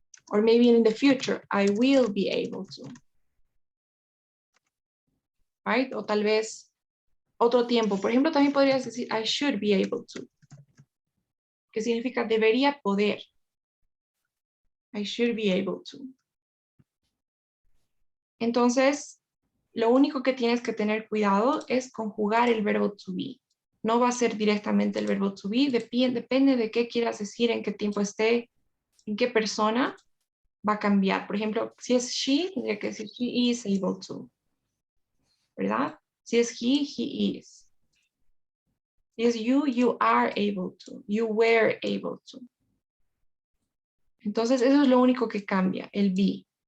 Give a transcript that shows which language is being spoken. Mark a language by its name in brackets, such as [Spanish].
[English] Or maybe in the future, I will be able to. Right? [Spanish] O tal vez otro tiempo. Por ejemplo, también podrías decir [English] I should be able to. [Spanish] Que significa debería poder. [English] I should be able to. [Spanish] Entonces, lo único que tienes que tener cuidado es conjugar el verbo to be. No va a ser directamente el verbo to be, depende de qué quieras decir, en qué tiempo esté, en qué persona, va a cambiar. Por ejemplo, si es she, tendría que decir [English] she is able to, [Spanish] ¿verdad? Si es [English] he is. [Spanish] Si es [English] you are able to, you were able to. [Spanish] Entonces, eso es lo único que cambia, el be.